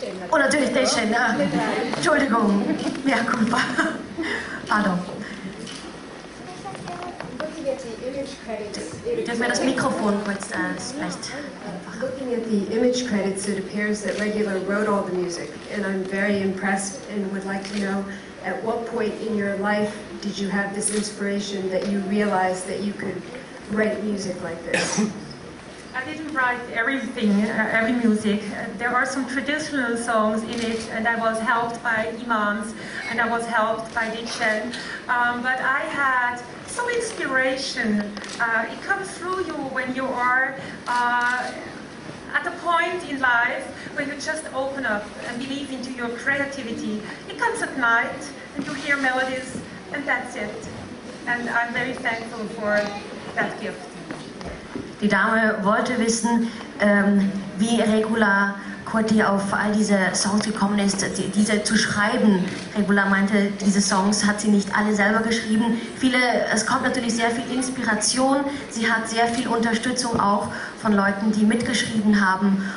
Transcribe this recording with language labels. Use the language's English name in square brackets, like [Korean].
[German] Und natürlich Deche, Entschuldigung, mea culpa. Pardon. Dürfen wir das Mikrofon kurz vielleicht einfach. [English] Looking at the image credits, it appears that Regula wrote all the music, and I'm very impressed and would like to know at what point in your life did you have this inspiration that you realized that you could write music like this? I didn't write everything, every music. There are some traditional songs in it, and I was helped by imams, and I was helped by Dichen. But I had some inspiration. It comes through you when you are at a point in life where you just open up and believe into your creativity. It comes at night, and you hear melodies, and that's it. And I'm very thankful for that gift. [German] Die Dame wollte wissen, wie Regula Kurti auf all diese Songs gekommen ist, diese zu schreiben. Regula meinte, diese Songs hat sie nicht alle selber geschrieben. Es kommt natürlich sehr viel Inspiration. Sie hat sehr viel Unterstützung auch von Leuten, die mitgeschrieben haben.